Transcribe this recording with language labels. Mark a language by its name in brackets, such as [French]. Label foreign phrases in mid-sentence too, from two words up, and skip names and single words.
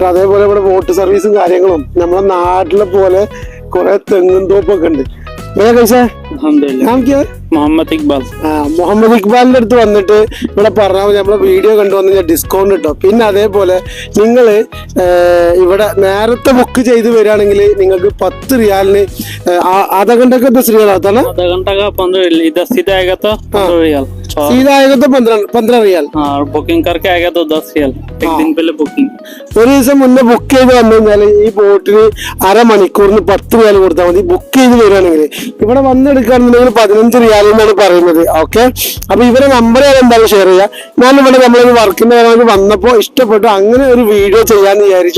[Malayalam] അതേപോലെ ഇവിടെ ബോട്ട് സർവീസും കാര്യങ്ങളും നമ്മളെ നാട്ടിലെ പോലെ കുറെ തെങ്ങും തോപ്പൊക്കെ ഉണ്ട്. മുഹമ്മദ് ഇക്ബാൽ. മുഹമ്മദ് ഇക്ബാലിന്റെ അടുത്ത് വന്നിട്ട് ഇവിടെ പറഞ്ഞാൽ നമ്മളെ വീഡിയോ കണ്ടു വന്നു ഡിസ്കൗണ്ട് കിട്ടും. പിന്നെ അതേപോലെ നിങ്ങൾ ഇവിടെ നേരത്തെ ബുക്ക് ചെയ്ത് വരികയാണെങ്കിൽ നിങ്ങൾക്ക് 10 റിയാലിന് [Hindi] आधा घंटा का 10 रियाल आता ना, आधा घंटा का 15 रियाल, इधर सीधा आएगा तो 15 रियाल, सीधा आएगा तो 15 रियाल. और बुकिंग करके आएगा तो 10 रियाल. एक दिन पहले बुकिंग. [Malayalam] ഒരു ദിവസം മുന്നേ ബുക്ക് ചെയ്ത് വന്നു കഴിഞ്ഞാൽ ഈ ബോട്ടിന് അരമണിക്കൂറിന് 10 റിയാൽ കൊടുത്താൽ മതി. ബുക്ക് ചെയ്ത് വരികയാണെങ്കിൽ ഇവിടെ വന്നെടുക്കുകയാണെന്നുണ്ടെങ്കിൽ 15 റിയാൽ എന്നാണ് പറയുന്നത്. ഓക്കെ, അപ്പൊ ഇവരെ നമ്പർ ഞാൻ എന്തായാലും ഷെയർ ചെയ്യാം. ഞാനിവിടെ നമ്മളൊരു വർക്കിന്റെ കാര്യങ്ങൾ വന്നപ്പോൾ ഇഷ്ടപ്പെട്ടു, അങ്ങനെ ഒരു വീഡിയോ ചെയ്യാന്ന് വിചാരിച്ചു.